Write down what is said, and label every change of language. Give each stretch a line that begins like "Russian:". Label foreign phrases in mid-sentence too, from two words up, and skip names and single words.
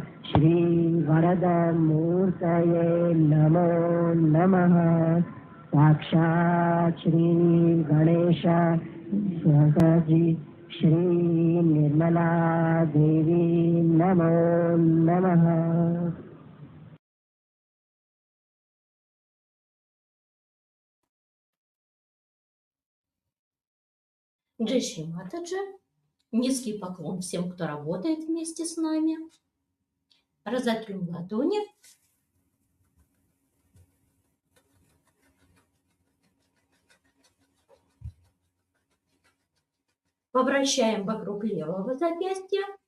Sanskrit: श्रीवरदमूर्तये नमो नमः साक्षात् श्रीगणेश सहजी श्रीनिर्मला देवी नमो नमः।
Hindi: जय श्री माताजी,
Russian: низкий поклон всем, кто работает вместе с нами. Разотрем ладони. Повращаем вокруг левого запястья.